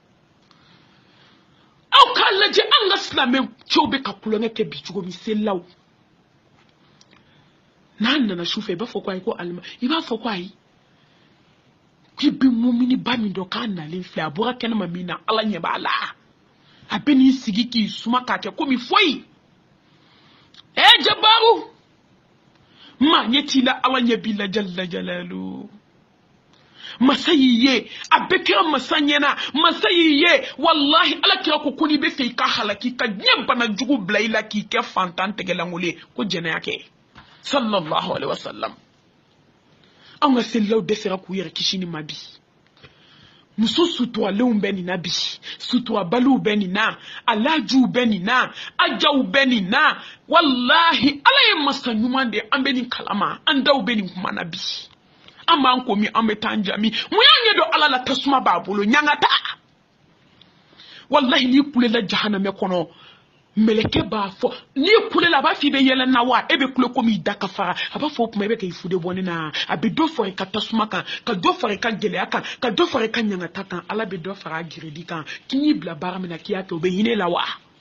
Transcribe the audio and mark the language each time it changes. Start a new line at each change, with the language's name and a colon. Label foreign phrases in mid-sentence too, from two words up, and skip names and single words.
Bambara: aw k'a lajɛ an ka silamɛcɛw bɛ ka kulonkɛ kɛ bi cogo min selilaw n'a nana su fɛ i b'a fɔ ko ayi ko alima i b'a fɔ ko ayi k'i bɛ mumini ba min dɔn k'a nalen filɛ a bɔra kɛnɛma min na ala ɲɛ b'a la a bɛ n'i sigi k'i suma k'a kɛ komi foyi jabaru maa ɲɛ t'i la ala ɲɛ b'i la jalla jalalu masa y'i ye a bɛ kɛra masa ɲɛna masa y'i ye wallahi ala kɛra ko n'i bɛ fɛ i ka halaki ka diɲɛ bana jugu bila i la k'i kɛ fantan tɛgɛlankolon ye ko jɛnɛya kɛ
Arabic: صلى الله عليه وسلم
Bambara: an ka selilaw dɛsɛra k'u yɛrɛ kisi ni ma bi muso suturalew bɛ nin na bi suturabaliw bɛ nin na alajuw bɛ nin na ajaw bɛ nin na wallahi ala ye masa ɲuman de an bɛ nin kalama an daw bɛ nin kuma na bi an b'an komi an bɛ taa an jami mun y'a ɲɛ dɔn ala la tasuma b'a bolo ɲangata wallahi n'i kulela jahanamɛ kɔnɔ meleke b'a fɔ n'i kulela a b'a fɔ i bɛ yɛlɛ na wa e bɛ kule komi i da ka fara a b'a fɔ o kuma i bɛ k'i fude bɔ ne na a bɛ dɔ fara i ka tasuma kan ka dɔ fara i ka gɛlɛya kan ka dɔ fara i ka ɲangata kan ala bɛ dɔ fara a giridi kan k'i y'i bila baara min na k'i y'a kɛ o bɛ hinɛ la wa